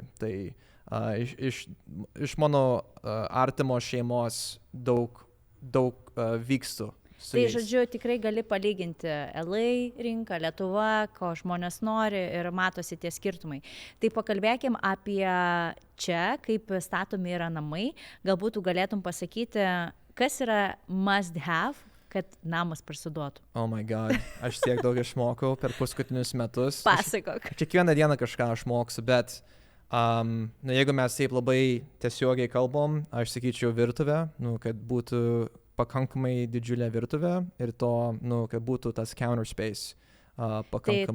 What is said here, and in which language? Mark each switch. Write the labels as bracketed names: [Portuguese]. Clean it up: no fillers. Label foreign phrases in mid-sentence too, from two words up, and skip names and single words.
[Lithuanian] Tai iš mano artimo šeimos daug vykstu. Tai žodžiu, tikrai gali palyginti LA rinką, Lietuva, ko žmonės nori ir matosi tie skirtumai. Tai pakalbėkim apie čia, kaip statomi yra namai. Galbūt tu galėtum pasakyti, kas yra [English] must have, [Lithuanian] kad namas parsiduotų. [English] Oh my god, [Lithuanian] aš tiek daug išmokau per paskutinius metus. Pasakok. Kiekvieną dieną kažką aš moksiu, bet jeigu mes taip labai tiesiogiai kalbam, aš sakyčiau virtuvę, kad būtų pakankamai didžiulė virtuvė ir to, kad būtų tas [English] counter space [Lithuanian] pakankamai.